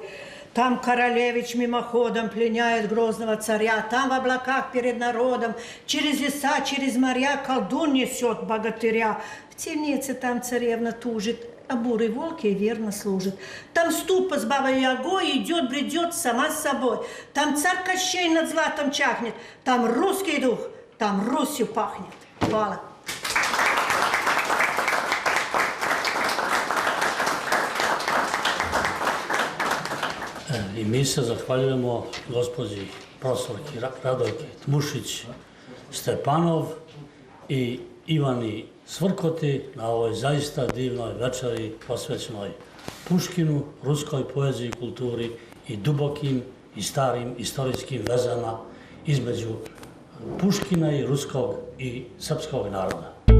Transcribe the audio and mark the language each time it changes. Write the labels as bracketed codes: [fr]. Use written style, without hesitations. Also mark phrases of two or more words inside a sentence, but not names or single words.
[ru] Там королевич мимоходом пленяет грозного царя, там в облаках перед народом через леса, через моря колдун несет богатыря. В темнице там царевна тужит, а бурый волк ей верно служит. Там ступа с бабой Ягой идет, бредет сама с собой. Там царь Кощей над златом чахнет, там русский дух, там Русью пахнет. [sr] Хвала. I mi se zahvaljujemo gospođi profesorki Radojki Tmušić Stepanov i Ivani Svrkoti na ovoj zaista divnoj večeri posvećenoj Puškinu, ruskoj poeziji i kulturi i dubokim i starim istorijskim vezama između Puškina i ruskog i srpskog naroda.